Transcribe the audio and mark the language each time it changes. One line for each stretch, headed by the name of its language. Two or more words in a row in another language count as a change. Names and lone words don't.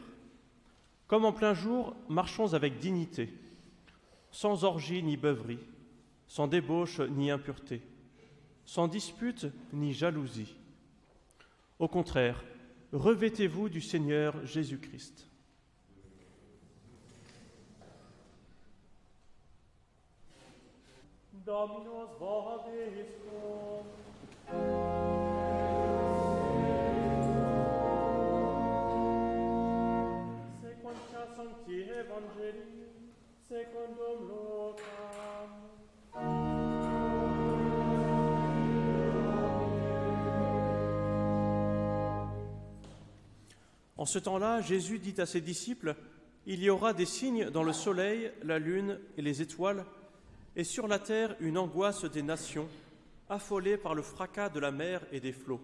French: Comme en plein jour, marchons avec dignité, sans orgie ni beuverie, sans débauche ni impureté, sans dispute ni jalousie. Au contraire, revêtez-vous du Seigneur Jésus-Christ.
Latin: Dominus vobiscum. Sequentia sancti Evangelii, secundum Lucam.
French: En ce temps-là, Jésus dit à ses disciples, « Il y aura des signes dans le soleil, la lune et les étoiles, et sur la terre une angoisse des nations, affolées par le fracas de la mer et des flots.